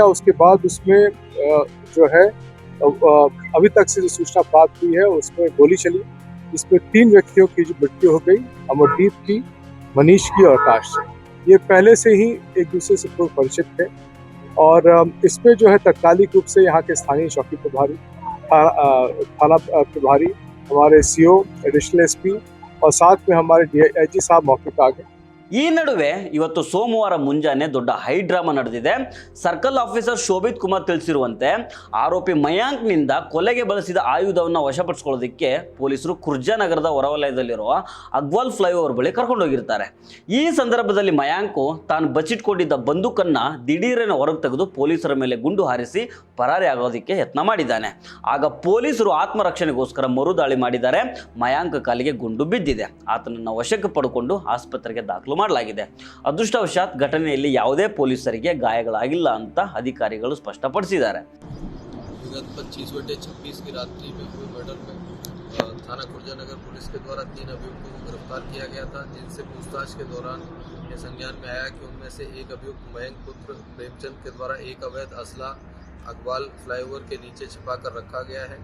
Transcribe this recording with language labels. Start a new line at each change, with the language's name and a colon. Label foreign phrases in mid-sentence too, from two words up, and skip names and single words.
Hindi: उसके बाद उसमें जो है अभी तक से जो सूचना प्राप्त हुई है उसमें गोली चली, जिसमें 3 व्यक्तियों की जो मृत्यु हो गई, अमरदीप की, मनीष की और आकाश से. ये पहले से ही एक दूसरे से पूर्व परिचित थे और इसमें जो है तत्कालिक रूप से यहाँ के स्थानीय चौकी प्रभारी, थाना प्रभारी, हमारे CO, एडिशनल SP और साथ में हमारे DIG साहब मौके पर आ गए.
Kannada: ಈ ನಡುವೆ ಇವತ್ತು ಸೋಮವಾರ ಮುಂಜಾನೆ ದೊಡ್ಡ
English: high drama
Kannada: ನಡೆದಿದೆ.
English: circle officer
Kannada: ಶೋಭಿತ್ ಕುಮಾರ್ ತಿಳಿಸಿರುವಂತೆ ಆರೋಪಿ ಮಯಾಂಕ್ನಿಂದ ಕೊಲೆಗೆ ಬಳಸಿದ ಆಯುಧವನ್ನು ವಶಪಡಿಸಿಕೊಳ್ಳೋದಕ್ಕೆ ಪೊಲೀಸರು ಕುರ್ಜಾ ನಗರದ ಹೊರವಲಯದಲ್ಲಿರುವ ಅಗ್ವಾಲ್ ಫ್ಲೈಓವರ್ ಬಳಿ ಕರ್ಕೊಂಡೋಗಿರ್ತಾರೆ. ಈ ಸಂದರ್ಭದಲ್ಲಿ ಮಯಾಂಕು ತಾನು ಬಚ್ಚಿಟ್ಕೊಂಡಿದ್ದ ಬಂದೂಕನ್ನು ದಿಢೀರನೆ ಹೊರಗೆ ತೆಗೆದು ಪೊಲೀಸರ ಮೇಲೆ ಗುಂಡು ಹಾರಿಸಿ ಪರಾರಿ ಆಗೋದಕ್ಕೆ ಯತ್ನ ಮಾಡಿದ್ದಾನೆ. ಆಗ ಪೊಲೀಸರು ಆತ್ಮರಕ್ಷಣೆಗೋಸ್ಕರ ಮರುದಾಳಿ ಮಾಡಿದ್ದಾರೆ. ಮಯಾಂಕ್ ಕಾಲಿಗೆ ಗುಂಡು ಬಿದ್ದಿದೆ. ಆತನನ್ನು ವಶಕ್ಕೆ ಪಡೆದುಕೊಂಡು ಆಸ್ಪತ್ರೆಗೆ ದಾಖಲು ಮಾಡಲಾಗಿದೆ. ಅದೃಷ್ಟವಶಾತ್ ಘಟನೆಯಲ್ಲಿ ಯಾವುದೇ ಪೊಲೀಸರಿಗೆ ಗಾಯಗಳಾಗಿಲ್ಲ ಅಂತ ಅಧಿಕಾರಿಗಳು ಸ್ಪಷ್ಟಪಡಿಸಿದ್ದಾರೆ.
Hindi: विगत 25/26 की रात्रि में हुए मर्डर में थाना खुर्जा नगर पुलिस के द्वारा 3 अभियुक्तों को गिरफ्तार किया गया था, जिनसे पूछताछ के दौरान ये संज्ञान में आया कि उनमें से एक अभियुक्त मयंक पुत्र प्रेमचंद के द्वारा एक अवैध असला अगवाल फ्लाईओवर के नीचे छिपाकर रखा गया है.